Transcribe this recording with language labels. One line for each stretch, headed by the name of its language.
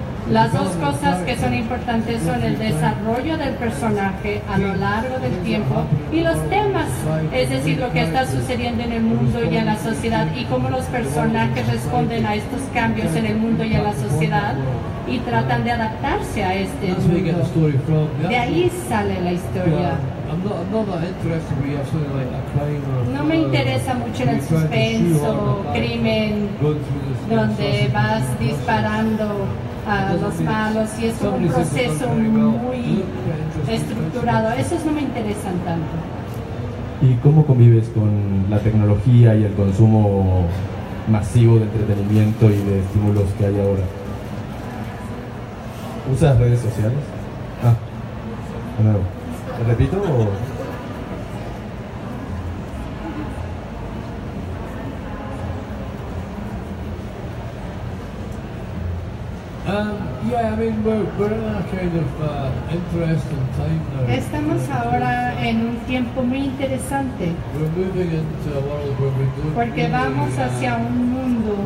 Spanish: Las dos cosas que son importantes son el desarrollo del personaje a lo largo del tiempo y los temas, es decir, lo que está sucediendo en el mundo y en la sociedad y cómo los personajes responden a estos cambios en el mundo y en la sociedad y tratan de adaptarse a este
English: That's where you get the
Spanish: mundo.
English: story from.
Spanish: De ahí sale la historia.
English: I'm not that interested where you have something like a crime or
Spanish: No me interesa mucho en el suspenso, crimen, donde vas disparando a los malos y es como un proceso muy estructurado. Esos no me interesan tanto. ¿Y cómo convives con la tecnología y el consumo masivo de entretenimiento y de estímulos que hay ahora? ¿Usas redes sociales? De nuevo. ¿Te repito o...?
English: Yeah, I mean, we're in a kind of interesting time now.
Spanish: Estamos ahora en un tiempo muy interesante
English: We're moving into a world where we don't
Spanish: porque vamos hacia un mundo